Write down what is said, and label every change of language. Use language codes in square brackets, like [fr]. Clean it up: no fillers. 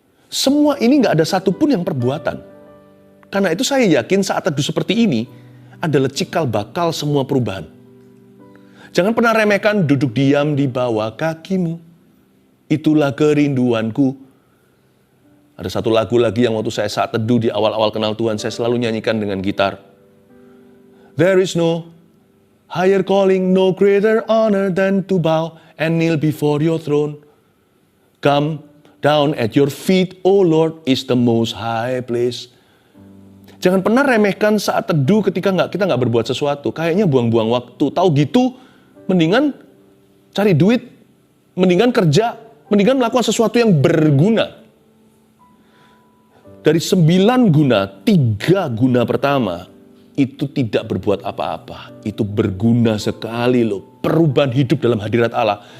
[id] Semua ini gak ada satupun yang perbuatan. Karena itu saya yakin saat teduh seperti ini adalah cikal bakal semua perubahan. Jangan pernah remehkan duduk diam di bawah kakimu. Itulah kerinduanku. Ada satu lagu lagi yang waktu saya saat teduh di awal-awal kenal Tuhan, saya selalu nyanyikan dengan gitar. [en] There is no higher calling, no greater honor than to bow and kneel before your throne. Come down at your feet, O Lord, is the most high place. [id] Jangan pernah remehkan saat teduh ketika kita nggak berbuat sesuatu. Kayaknya buang-buang waktu. Tahu gitu, mendingan cari duit, mendingan kerja, mendingan melakukan sesuatu yang berguna. Dari 9 guna, 3 guna pertama itu tidak berbuat apa-apa. Itu berguna sekali loh. Perubahan hidup dalam hadirat Allah.